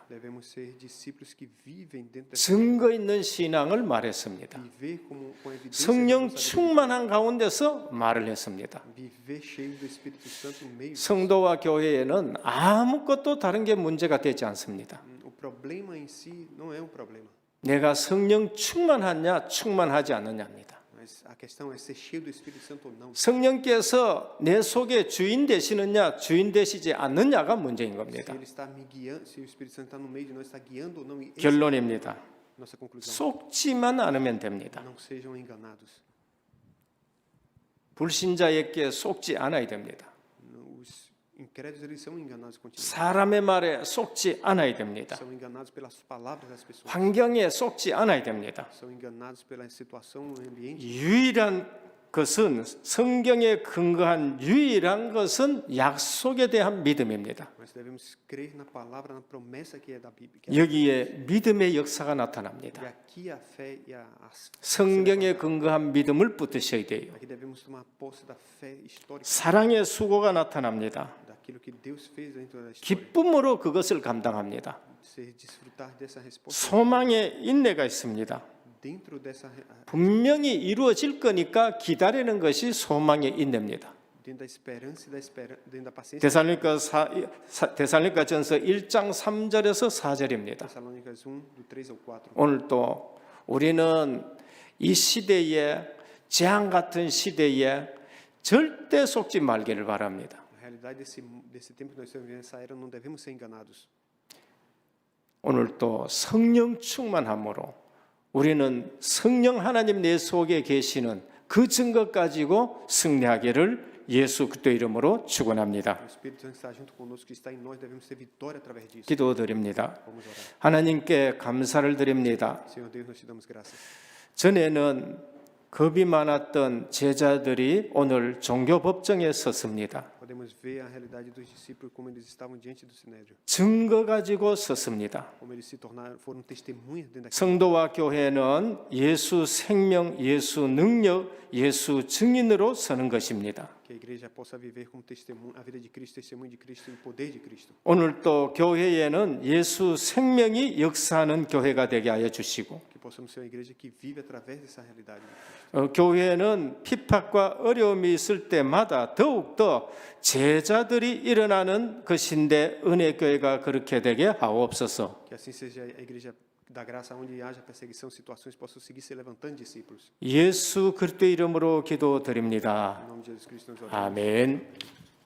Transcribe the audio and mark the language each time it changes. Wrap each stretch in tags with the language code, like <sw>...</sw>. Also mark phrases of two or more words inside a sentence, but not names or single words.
<pt>Devemos ser discípulos que vivem dentro dessa</pt> <ko>증거 있는 신앙을 말했습니다.</ko> <pt>viver com evidência</pt> <ko>성령</ko> <pt>da nossa</pt> <ko>충만한 가운데서 말을 했습니다.</ko> <pt>vida, viver cheio do Espírito Santo no meio.</pt> <ko>성도와 교회에는 아무것도 다른 게 문제가 되지 않습니다.</ko> <pt>O problema em si não é um problema,</pt> <ko>내가 성령 충만하냐 충만하지 않느냐입니다.</ko> <pt>mas a questão é ser cheio do Espírito Santo ou não.</pt> <ko>성령께서 내 속에 주인 되시느냐 주인 되시지 않느냐가 문제인</ko> <pt>Se</pt> <ko>겁니다.</ko> <pt>ele está me guiando, se o Espírito Santo está no meio de nós, está guiando ou não, e essa</pt> <ko>결론입니다.</ko> <pt>é a nossa conclusão.</pt> <ko>속지만 않으면 됩니다.</ko> <pt>Não sejam enganados.</pt> <ko>불신자에게 속지 않아야 됩니다.</ko> <pt>Os incrédulos eles são enganados continuamente.</pt> <ko>사람의 말에 속지 않아야 됩니다.</ko> <pt>São enganados pelas palavras das pessoas.</pt> <ko>환경에 속지 않아야 됩니다.</ko> <pt>São enganados pela situação, o ambiente.</pt> <ko>유일한 것은 성경에 근거한 유일한 것은 약속에 대한 믿음입니다.</ko> <pt>Nós devemos crer na palavra, na promessa que é da Bíblia.</pt> <ko>여기에 믿음의 역사가 나타납니다.</ko> <pt>E aqui a fé e a</pt> <ko>성경에 근거한 믿음을 붙드셔야 돼요.</ko> <pt>aqui devemos tomar posse da fé histórica,</pt> <ko>사랑의 수고가 나타납니다.</ko> <pt>daquilo que Deus fez dentro da história.</pt> <ko>기쁨으로 그것을 감당합니다.</ko> <pt>Você desfrutar dessa resposta</pt> <ko>소망의 인내가 있습니다.</ko> <pt>dentro dessa</pt> <ko>분명히 이루어질 거니까 기다리는 것이 소망의 인내입니다.</ko> <pt>dentro da esperança e dentro da paciência.</pt> <ko>데살로니가전서 1장 3절에서 4절입니다.</ko> <pt>Tessalônicas 1 do 3 ao 4.</pt> <ko>오늘 또 우리는 이 시대에 재앙 같은 시대에 절대 속지 말기를 바랍니다.</ko> <pt>Na realidade desse tempo que nós estamos vivendo essa era, não devemos ser enganados.</pt> <ko>오늘 또 성령 충만함으로 우리는 성령 하나님 내 속에 계시는 그 증거 가지고 승리하기를 예수 그리스도 이름으로 축원합니다.</ko> <pt>O Espírito Santo está junto conosco, que está em nós, devemos ter vitória através disso.</pt> <ko>기도드립니다.</ko> <pt>Vamos orar.</pt> <ko>하나님께 감사를 드립니다.</ko> <pt>Senhor Deus, nós te damos graças.</pt> <ko>전에는 겁이 많았던 제자들이 오늘 종교 법정에 섰습니다.</ko> <pt>Podemos ver a realidade dos discípulos, como eles estavam diante do Sinédrio,</pt> <ko>증거 가지고 섰습니다.</ko> <pt>como eles se tornaram, foram testemunhas dentro daquilo.</pt> <ko>성도와 교회는 예수 생명, 예수 능력, 예수 증인으로 서는 것입니다.</ko> <pt>Que a igreja possa viver como testemunho, a vida de Cristo, testemunho de Cristo e o poder de Cristo.</pt> <ko>오늘 또 교회에는 예수 생명이 역사하는 교회가 되게 하여 주시고</ko> <pt>Que possamos ser uma igreja que vive através dessa realidade.</pt> <ko>교회는 핍박과 어려움이 있을 때마다 더욱더 제자들이 일어나는 것인데 은혜교회가 그렇게 되게 하옵소서.</ko> <pt>Que assim seja a igreja da graça, onde haja perseguição, situações possam seguir se levantando discípulos.</pt> <ko>예수 그리스도 이름으로 기도드립니다.</ko> <pt>Em nome de Jesus Cristo nós oramos.</pt> <ko>아멘.</ko>